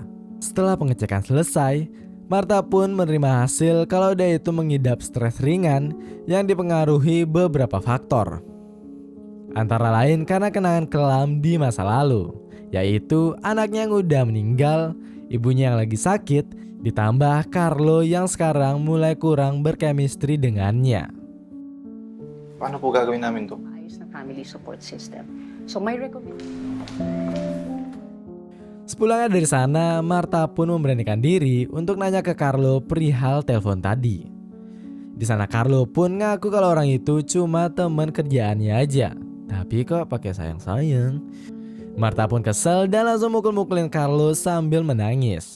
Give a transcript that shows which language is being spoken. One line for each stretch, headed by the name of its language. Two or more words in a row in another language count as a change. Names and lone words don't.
Indonesian: Setelah pengecekan selesai, Marta pun menerima hasil kalau dia itu mengidap stres ringan yang dipengaruhi beberapa faktor. Antara lain karena kenangan kelam di masa lalu, yaitu anaknya yang udah meninggal, ibunya yang lagi sakit, ditambah Carlo yang sekarang mulai kurang berkemistri dengannya.
Filipino: Paano po gagawin namin to? Ayos na
English: family support system. So my recommendation.
Indonesian: Sepulangnya dari sana, Marta pun memberanikan diri untuk nanya ke Carlo perihal telepon tadi. Di sana Carlo pun ngaku kalau orang itu cuma teman kerjaannya aja. Tapi kok pakai sayang-sayang. Marta pun kesel dan langsung mukul-mukulin Carlo sambil menangis.